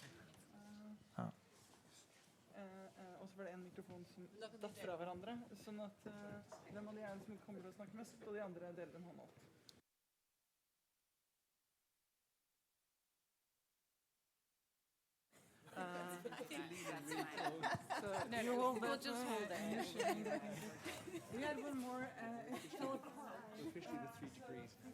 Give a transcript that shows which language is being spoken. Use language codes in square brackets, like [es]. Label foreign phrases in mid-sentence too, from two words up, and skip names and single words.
[no] Og så var det en mikrofon som datt fra hverandre, sånn at hvem av de er det som kommer til å snakke mest, og de andre deler en hånd opp. [en] We'll just hold it. We had one more. Officially the 3 degrees.